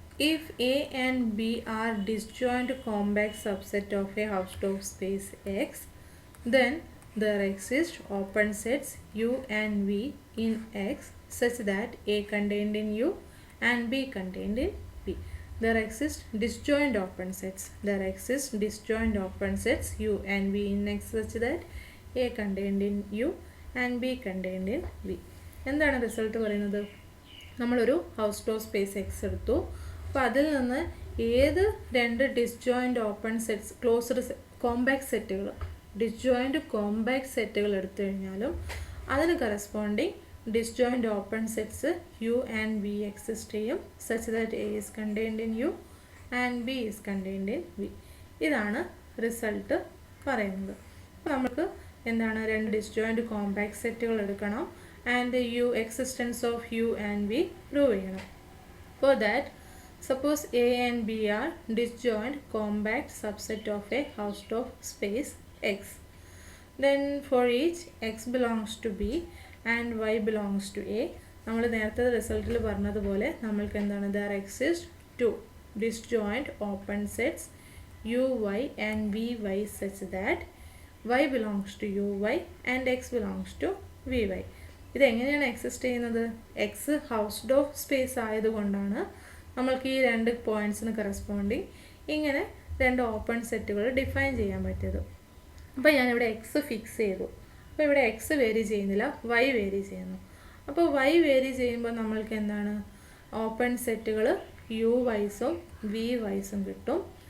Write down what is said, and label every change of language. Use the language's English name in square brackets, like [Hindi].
[English] If A and B are disjoint compact subset of a Hausdorff space X, then there exist open sets U and V in X such that A contained in U and B contained in V. There exist disjoint open sets. There exist disjoint open sets U and V in X such that A contained in U and B contained in V. [Malayalam] എന്താണ് result പറയുന്നത്? നമ്മളൊരു ഹൗസ്ഡോഫ് space X എടുത്തു. അപ്പോൾ അതിൽ നിന്ന് ഏത് രണ്ട് disjoint open sets closed compact സെറ്റുകൾ ഡിസ്ജോയിൻ്റ് കോമ്പാക്ട് സെറ്റുകൾ എടുത്തു കഴിഞ്ഞാലും അതിന് corresponding disjoint open sets you and we exist ചെയ്യും [English] Such that A is contained in U and B is contained in V. [Malayalam] ഇതാണ് റിസൾട്ട് പറയുന്നത്. അപ്പോൾ നമുക്ക് എന്താണ്? രണ്ട് ഡിസ്ജോയിൻ്റ് കോമ്പാക്ട് സെറ്റുകൾ എടുക്കണം and you existence of you and we prove ചെയ്യണം. [English] For that suppose A and B are disjoint compact subset of a Hausdorff space X. Then for each X belongs to B and Y belongs to A. [Malayalam] നമ്മൾ നേരത്തെ റിസൾട്ടിൽ പറഞ്ഞതുപോലെ നമ്മൾക്ക് എന്താണ്? [English] there exist two disjoint open sets UY and VY such that Y belongs to UY and X belongs to VY. [Malayalam] ഇതെങ്ങനെയാണ് exist ചെയ്യുന്നത്? X ഹൗസ്ഡോഫ് space ആയതുകൊണ്ടാണ് നമ്മൾക്ക് ഈ രണ്ട് പോയിൻറ്റ്സിന് കറസ്പോണ്ടിങ് ഇങ്ങനെ രണ്ട് ഓപ്പൺ സെറ്റുകൾ ഡിഫൈൻ ചെയ്യാൻ പറ്റിയത്. അപ്പോൾ ഞാനിവിടെ എക്സ് ഫിക്സ് ചെയ്തു. അപ്പോൾ ഇവിടെ എക്സ് വേരി ചെയ്യുന്നില്ല, വൈ വേരി ചെയ്യുന്നു. അപ്പോൾ വൈ വേരി ചെയ്യുമ്പോൾ നമ്മൾക്ക് എന്താണ്, ഓപ്പൺ സെറ്റുകൾ യു വൈസും വി വൈസും കിട്ടും.